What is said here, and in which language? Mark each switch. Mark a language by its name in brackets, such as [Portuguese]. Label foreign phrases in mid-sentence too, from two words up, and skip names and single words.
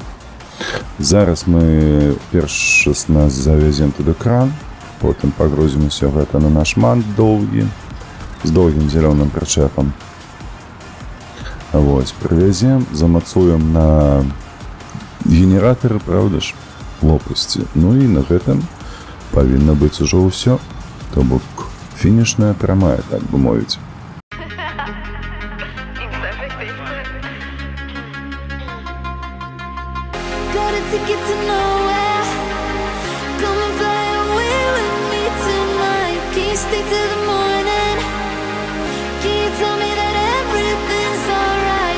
[Belarusian] Зараз мы перш нас завезем туды кран, потым пагрузім усё гэта на наш мант доўгі, з доўгім зялёным прычэпам. Вось, прывязем, замацуем на генератары, правда ж, лопасці. Ну і на гэтым павінна быць ужо ўсё, то бок фінішная прамая, так бы мовіць. [English] Got a ticket to nowhere. Come and fly away with me tonight. Can you stay till the morning? Can you tell me that everything's alright?